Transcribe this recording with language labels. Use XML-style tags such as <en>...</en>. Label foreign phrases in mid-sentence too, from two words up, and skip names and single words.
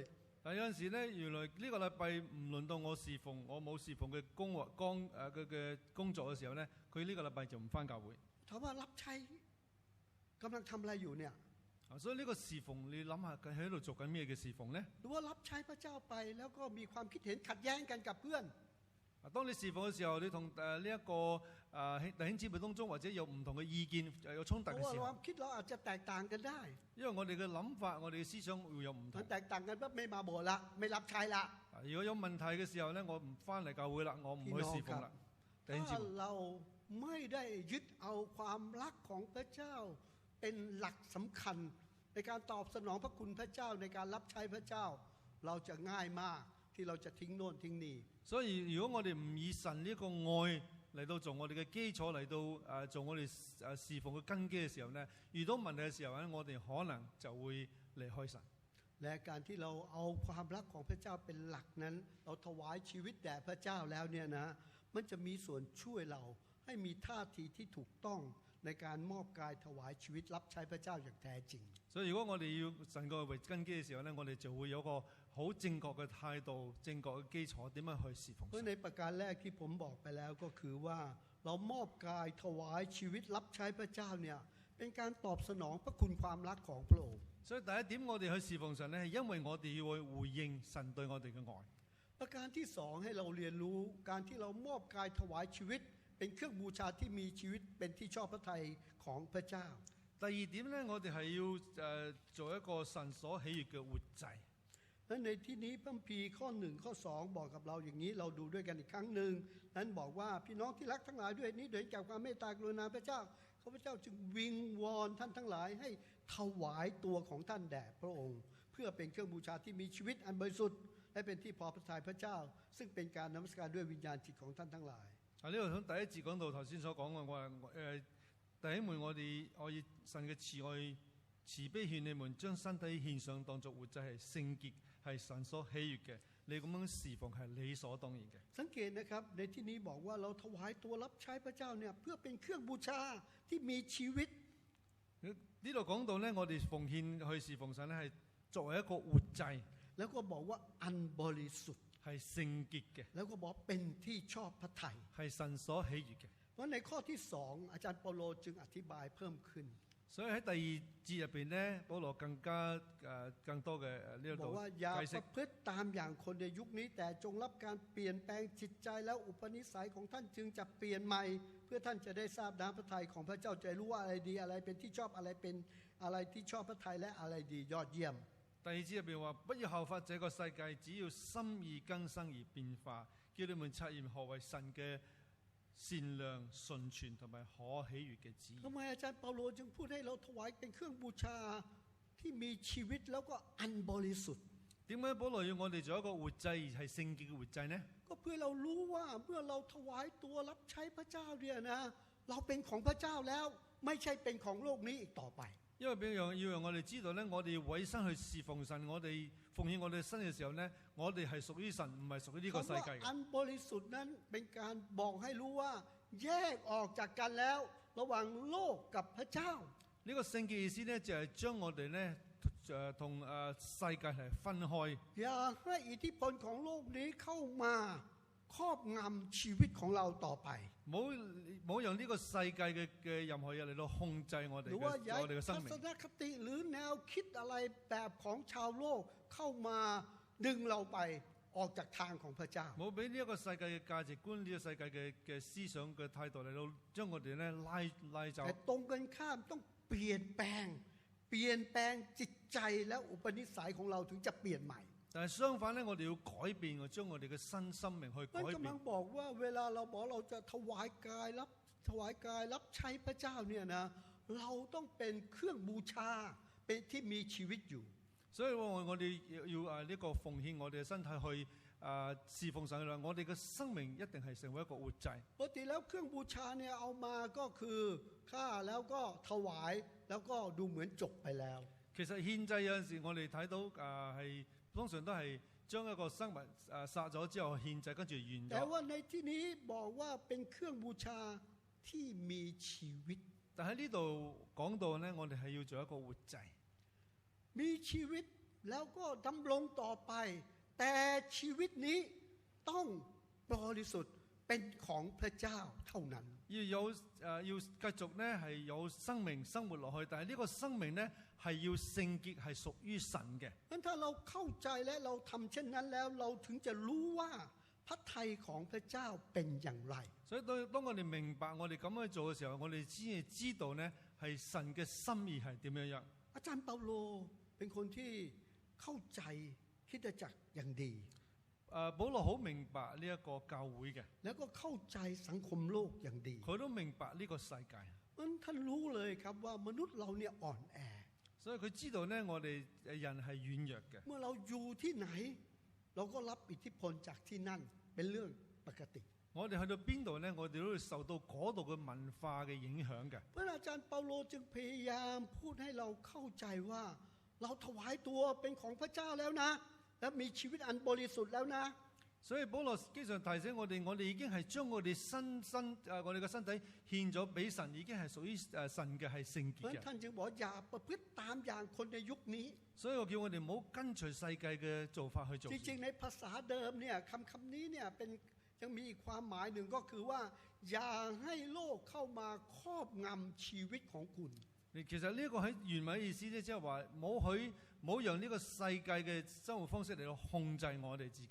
<yue>但有陣時咧，原來呢個禮拜唔輪到我侍奉，我冇侍奉嘅工作嘅時候咧，佢呢個禮拜就唔返教會。</yue> <th>ถามว่ารับใช้กำลังทำอะไรอยู่เนี่ย</th> <yue>所以呢個侍奉，你諗下佢喺度做緊咩嘅侍奉咧？</yue> <th>หรือว่ารับใช้พระเจ้าไปแล้วก็มีความคิดเห็นขัดแย้งกันกับเพื่อน</th> <yue>當你侍奉嘅時候，你同呢一個弟兄姊妹當中或者有唔同嘅意見，有衝突嘅時候，</yue> <th>ความคิดเราอาจจะแตกต่างกันได้</th> <yue>因為我哋嘅諗法、我哋嘅思想會有唔同。</yue> <th>แตกต่างกันปั๊บไม่มาโบสถ์ละไม่รับใช้ละ</th> <yue>如果有問題嘅時候咧，我唔返嚟教會啦，我唔去侍奉啦。弟兄姊妹，</yue> <th>ถ้าเราไม่ได้ยึดเอาความรักของพระเจ้าเป็นหลักสำคัญในการตอบสนองพระคุณพระเจ้าในการรับใช้พระเจ้าเราจะง่ายมากที่เราจะทิ้งโน่นทิ้งนี่</th> <yue>所以如果我哋唔以神呢個愛嚟到做我哋嘅基礎，嚟到做我哋侍奉嘅根基嘅時候咧，遇到問題嘅時候咧，我哋可能就會離開神。</yue> <th>และการที่เราเอาความรักของพระเจ้าเป็นหลักนั้นเราถวายชีวิตแด่พระเจ้าแล้วเนี่ยนะมันจะมีส่วนช่วยเราให้มีท่าทีที่ถูกต้องในการมอบกายถวายชีวิตรับใช้พระเจ้าอย่างแท้จริง</th> <yue>所以如果我哋要神個為根基嘅時候咧，我哋就會有個好正確嘅態度、正確嘅基礎，點樣去侍奉神。</yue> <th>ในประการแรกที่ผมบอกไปแล้วก็คือว่าเรามอบกายถวายชีวิตรับใช้พระเจ้าเนี่ยเป็นการตอบสนองพระคุณความรักของพระองค์</th> <yue>所以第一點，我哋去侍奉神咧，係因為我哋要去回應神對我哋嘅愛。</yue> <th>ประการที่สองให้เราเรียนรู้การที่เรามอบกายถวายชีวิตเป็นเครื่องบูชาที่มีชีวิตเป็นที่ชอบพระทัยของพระเจ้า</th> <yue>第二點咧，我哋係要做一個神所喜悅嘅活祭。</yue> <th>และในที่นี้พระคัมภีร์ข้อ1ข้อ2บอกกับเราอย่างนี้เราดูด้วยกันอีกครั้งหนึ่งนั้นบอกว่าพี่น้องที่รักทั้งหลายด้วยนี้โดยจากความเมตตากรุณาพระเจ้าข้าพเจ้าจึงวิงวอนท่านทั้งหลายให้ถวายตัวของท่านแด่พระองค์เพื่อเป็นเครื่องบูชาที่มีชีวิตอันบริสุทธิ์และเป็นที่พอพระทัยพระเจ้าซึ่งเป็นการนมัสการด้วยวิญญาณจิตของท่านทั้งหลาย</th> <yue>呢度喺第一節講到頭先所講嘅，我話弟兄們，我以神嘅慈愛慈悲勸你們將身體獻上當作活祭，係聖潔，係神所喜悅嘅。你咁樣侍奉係理所當然嘅。</yue> <th>สังเกตนะครับในที่นี้บอกว่าเราถวายตัวรับใช้พระเจ้าเนี่ยเพื่อเป็นเครื่องบูชาที่มีชีวิต</th> <yue>呢度講到咧，我哋奉獻去侍奉神咧，係作為一個活祭，</yue> <th>แล้วก็บอกว่าอันบริสุทธิ์</th> <yue>係聖潔嘅，</yue> <th>แล้วก็บอกเป็นที่ชอบพระทัย</th> <yue>係神所喜悅嘅。</yue> <th>พเพราะในข้อที่2อาจารย์เปาโลจึงอธิบายเพิ่มขึ้น</th> <yue>所以喺第2節入邊咧，保羅更多嘅呢一</yue> <th>บอก</th> <yue>度</yue> <th>ว่าอย่า</th> <yue>解</yue> <th>ป</th> <yue>釋</yue> <th>ระ。พฤติตามอย่างคนในยุคนี้แต่จงรับการเปลี่ยนแปลงจิตใจแล้วอุปนิสัยของท่านจึงจะเปลี่ยนใหม่ เพื่อท่านจะได้ทราบน้ำพระทัยของพระเจ้าจะรู้ว่าอะไรดีอะไรเป็นที่ชอบอะไรเป็นอะไรที่ชอบพระทัยและอะไรดียอดเยี่ยม</th> <yue>第2節入邊話：不要效法這個世界，只要心意更新而變化，叫你們察驗何為神嘅善良、純全同埋可喜悅嘅旨意。</yue> <th>ทำไมอาจารย์เปาโลจึงพูดให้เราถวายเป็นเครื่องบูชาที่มีชีวิตแล้วก็อันบริสุทธิ์</th> <yue>點解保羅要我哋做一個活祭，係聖潔嘅活祭呢？</yue> <th>ก็เพื่อเรารู้ว่าเมื่อเราถวายตัวรับใช้พระเจ้าเนี่ยนะเราเป็นของพระเจ้าแล้วไม่ใช่เป็นของโลกนี้อีกต่อไป</th> <yue>因為要讓我哋知道咧，我哋要委身去侍奉神，我哋奉獻我哋身嘅時候咧，我哋係屬於神，唔係屬於呢個世界嘅。</yue> <th>อันบริสุทธิ์นั้นเป็นการบอกให้รู้ว่าแยกออกจากกันแล้วระหว่างโลกกับพระเจ้า</th> <yue>呢個聖潔意思咧，就係將我哋咧同世界係分開。</yue> <th>อย่าให้อิทธิพลของโลกนี้เข้ามาครอบงำชีวิตของเราต่อไป</th> <yue>冇讓呢個世界嘅任何嘢嚟到控制我哋</yue> <th>หรือว่าอย่า</th> <yue>嘅生</yue> <th>ทั</th> <yue>命。</yue> <th>ศนคติหรือแนวคิดอะไรแบบของชาวโลกเข้ามาดึงเราไปออกจากทางของพระเจ้า</th> <yue>冇俾呢一個世界嘅價值觀，呢個世界嘅思想嘅態度嚟到將我哋咧拉走。</yue> <th>แต่ตรงกันข้ามต้องเปลี่ยนแปลงจิตใจและอุปนิสัยของเราถึงจะเปลี่ยนใหม่</th> <yue>但係相反咧，我哋要改變，將我哋嘅新生命去改</yue> <th>นั่นกำลั</th> <yue>變</yue> <th>ง。 บอกว่าเวลาเราบอกเราจะถวายกายรับใช้พระเจ้าเนี่ยนะเราต้องเป็นเครื่องบูชาเป็นที่มีชีวิตอยู่</th> <yue>所以我哋要呢個奉獻我哋嘅身體去侍奉神啦。我哋嘅生命一定係成為一個活祭。</yue> <th>ปกติแล้วเครื่องบูชาเนี่ยเอามาก็คือฆ่าแล้วก็ถวายแล้วก็ดูเหมือนจบไปแล้ว</th> <yue>其實獻祭有陣時我哋睇到係通常都係將一個生物殺咗之後獻祭，跟住完</yue> <th>แต่</th> <yue>咗。</yue> <th>ว่าในที่นี้บอกว่าเป็นเครื่องบูชาที่มีชีวิต</th> <yue>但喺呢度講到咧，我哋係要做一個活祭。</yue> <th>มีชีวิตแล้วก็ดำรงต่อไปแต่ชีวิตนี้ต้องบริสุทธิ์เป็นของพระเจ้าเท่านั้น</th> <yue>要繼續咧係有生命生活落去，但係呢個生命咧係要聖潔，係屬於神嘅。</yue> <th>งั้นถ้าเราเข้าใจและเราทำเช่นนั้นแล้วเราถึงจะรู้ว่าพระทัยของพระเจ้าเป็นอย่างไร</th> <yue>所以當我哋明白我哋咁樣做嘅時候，我哋先係知道咧係神嘅心意係點樣樣。</yue> <th>อาจารย์เปาโลเป็นคนที่เข้าใจคริสตจักรอย่างดี</th> <yue>保羅好明白呢一個教會嘅，</yue> <th>แล้วก็เข้าใจสังคมโลกอย่างดี</th> <yue>佢都明白呢個世界。</yue> <th>งั้นท่านรู้เลยครับว่ามนุษย์เราเนี่ยอ่อนแอ</th> <yue>所以佢知道咧，我哋人係軟弱嘅。</yue> <th>เมื่อเราอยู่ที่ไหนเราก็รับอิทธิพลจากที่นั่นเป็นเรื่องปกติ</th> <yue>我哋去到邊度咧，我哋都會受到嗰度嘅文化嘅影響嘅。</yue> <th>เพราะอาจารย์เปาโลจึงพยายามพูดให้เราเข้าใจว่าเราถวายตัวเป็นของพระเจ้าแล้วนะและมีชีวิตอันบริสุทธิ์แล้วนะ</th> <yue>所以保羅經常提醒我哋已經係將我哋我哋嘅身體獻咗俾神，已經係屬於神嘅係聖潔嘅。</yue> <th>ท่านจึงบอกอย่าประพฤติตามอย่างคนในยุคนี้</th> <yue>所以我叫我哋唔好跟隨世界嘅做法去做。</yue> <th>จริงๆในภาษาเดิมเนี่ยคำนี้เนี่ยเป็นยังมีอีกความหมายหนึ่งก็คือว่าอย่าให้โลกเข้ามาครอบงำชีวิตของคุณ</th> <yue>其實呢個喺原文嘅意思咧，即係話冇讓呢個世界嘅生活方式嚟到控制我哋自己。</yue>